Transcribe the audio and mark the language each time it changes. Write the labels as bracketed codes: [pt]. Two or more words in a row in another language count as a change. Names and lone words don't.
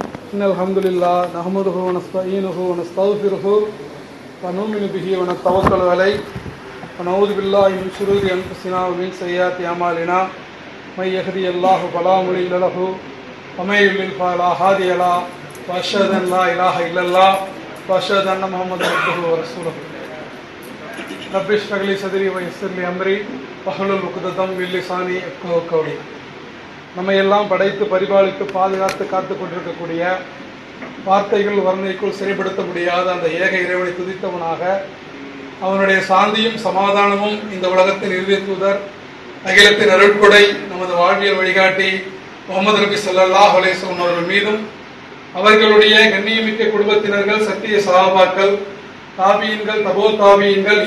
[ar] إن الحمد لله نحمده ونستعينه ونستغفره ونؤمن به ونتوكل عليه ونعوذ بالله من شرور أنفسنا ومن سيئات أعمالنا من يهده الله فلا مضل له ومن يضلل فلا هادي له وأشهد أن لا إله إلا الله وأشهد أن محمدا عبده ورسوله رب اشرح لي صدري ويسر لي أمري واحلل عقدة من لساني يفقهوا قولي. [ta] நம்ம எல்லாம் படைத்து பரிபாலித்து பாதுகாத்து காத்து கொண்டிருக்கக்கூடிய வார்த்தைகள் வர்ணைக்குள் சிறைப்படுத்த முடியாத அந்த ஏக இறைவனை துதித்தவனாக அவனுடைய சாந்தியும் சமாதானமும் இந்த உலகத்தின் இறுதி தூதர் அகிலத்தின் அருட்கொடை நமது வாழ்வியல் வழிகாட்டி முகமது நபி [ar] صلى الله عليه وسلم [ta] அவர்கள் மீதும் அவர்களுடைய கண்ணியமிக்க குடும்பத்தினர்கள் சத்திய சஹாபாக்கள் தாபியீன்கள் தபோ தாபியீன்கள்